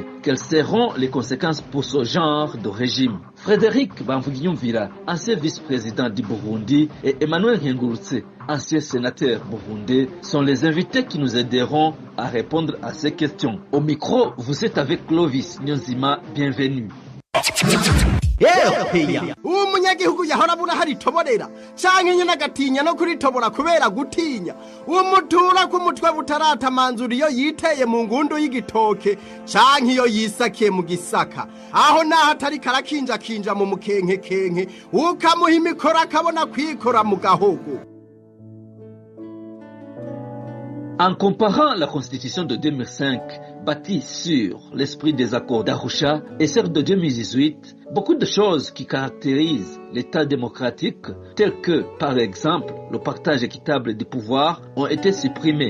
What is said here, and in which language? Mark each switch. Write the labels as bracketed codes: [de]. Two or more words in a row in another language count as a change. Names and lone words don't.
[fr] Quelles seront les conséquences pour ce genre de régime? Frédéric Bamvuginyumvira, ancien vice-président du Burundi, et Emmanuel Ngurutse, ancien sénateur burundais, sont les invités qui nous aideront à répondre à ces questions. Au micro, vous êtes avec Clovis Nyonzima, bienvenue. [rn] umunyagihugu yahora abura haritoborera canke nyene agatinya no kuritobora kubera gutinya umutura k'umutwe butaratamanzura iyo yiteye mu ngundu y'igitoke canke iyo yisakiye mu gisaka aho naho atari karakinjakinja mu mukenkekenke ukamuha imikoro akabona kwikora mu gahogo. [fr] En comparant la constitution de 2005, bâtie sur l'esprit des accords d'Arusha, et celle de 2018, beaucoup de choses qui caractérisent l'État démocratique, telles que, par exemple, le partage équitable du pouvoir, ont été supprimées.